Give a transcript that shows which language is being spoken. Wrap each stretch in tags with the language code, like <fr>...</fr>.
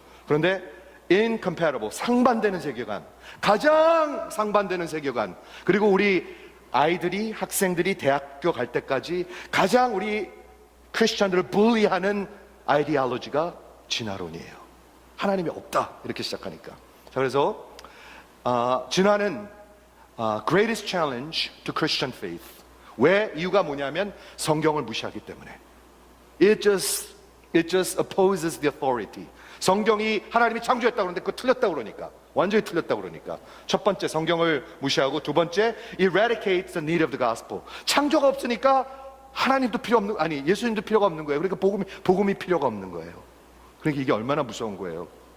<ko>그런데 incompatible, 상반되는 세계관, 가장 상반되는 세계관, 그리고 우리 아이들이, 학생들이 대학교 갈 때까지 가장 우리 크리스천들을 불리하는 아이디올로지가 진화론이에요. 하나님이 없다, 이렇게 시작하니까. 자, 그래서 진화는</ko> <en>greatest challenge to Christian faith.</en> <ko>왜? 이유가 뭐냐면 성경을 무시하기 때문에.</ko> <en>It just opposes the authority.</en> <ko>성경이 하나님이 창조했다고 그러는데 그거 틀렸다고 그러니까, 완전히 틀렸다고 그러니까. 첫 번째 성경을 무시하고, 두 번째</ko> <en>eradicates the need of the gospel.</en> <ko>창조가 없으니까 하나님도 필요 없는, 아니 예수님도 필요가 없는 거예요. 그러니까 복음이 필요가 없는 거예요. 그러니까 이게 얼마나 무서운 거예요.</ko>